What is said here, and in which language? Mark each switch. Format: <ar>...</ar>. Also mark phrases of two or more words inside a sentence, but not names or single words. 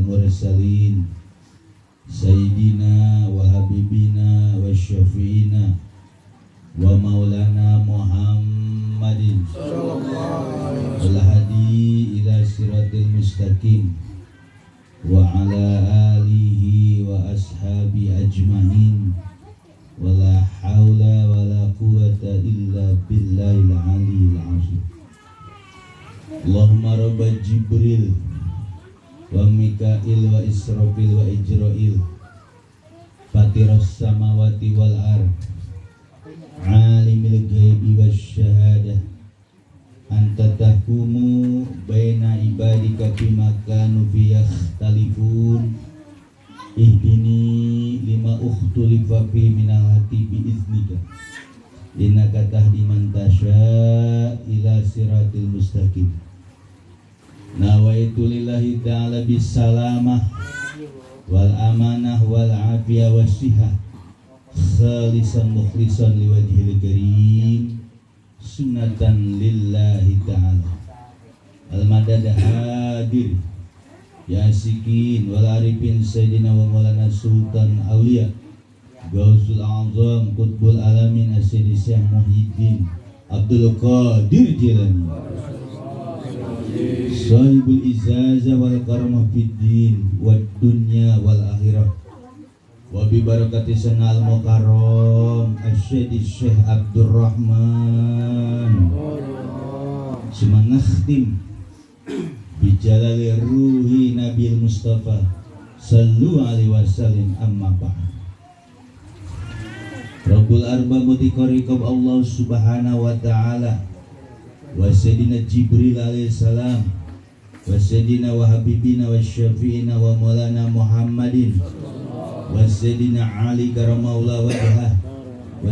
<ar>مرسلين سيدنا وحبيبنا وشفيعنا ومولانا محمد الهادي إلى الصراط المستقيم وعلى آله وأصحابه أجمعين ولا حول ولا قوة إلا بالله العلي العظيم. اللهم رب جبريل وميكائيل وإسرافيل وعزرائيل فاطر السماوات والأرض عالم الغيب والشهادة أنت تحكم بين عبادك بما كانوا فيه يختلفون اهدني لما اختلف فيه من الحق بإذنك إنك تهدي من تشاء إلى الصراط المستقيم. نويت لله تعالى بالسلامة والأمانة والعافية والصحة خالصا مخلصا لوجه الكريم سنة لله تعالى. المدد حاضر يا عاشقين والعارفين سيدنا ومولانا سلطان الأولياء غوث الأعظم قطب العالمين السيد الشيخ محيي الدين عبد القادر الجيلاني صاحب الإجازة والكرامة في الدين والدنيا والآخرة وببركة سندنا المكرم السيد الشيخ عبد الرحمن السمان ختم بجلال روح النبي المصطفى صلى الله عليه وسلم أما بعد. رب الأرباب معتق الرقاب الله سبحانه وتعالى وسيدنا جبريل عليه السلام وسيدنا وحبيبنا وشفيعنا ومولانا محمد وسيدنا علي كرم الله وجهه و</ar>